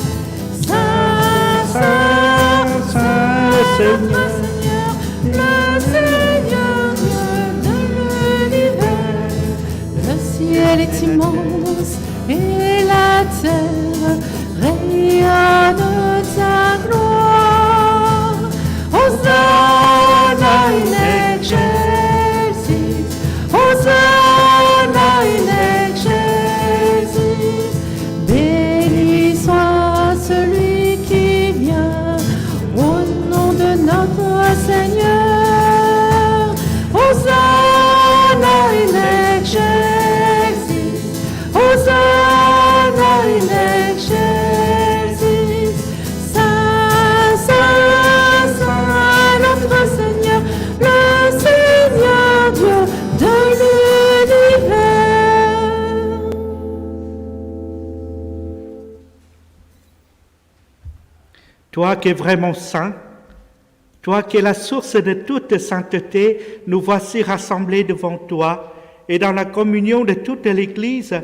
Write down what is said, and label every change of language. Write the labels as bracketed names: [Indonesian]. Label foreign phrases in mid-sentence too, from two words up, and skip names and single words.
[French] Saint, Saint, Saint, notre Seigneur, le Seigneur Dieu de l'univers. Le ciel est immense et la terre rayonne ta gloire. [Latin] Hosanna in excelsis, Hosanna in excelsis. [French] Béni soit celui qui vient au nom de notre Seigneur. [Latin] Hosanna in excelsis, Hosanna in excelsis. [French] Saint, Saint, Saint, notre Seigneur, le Seigneur Dieu de l'univers. Toi qui es vraiment saint, toi qui es la source de toute sainteté, nous voici rassemblés devant toi et dans la communion de toute l'Église.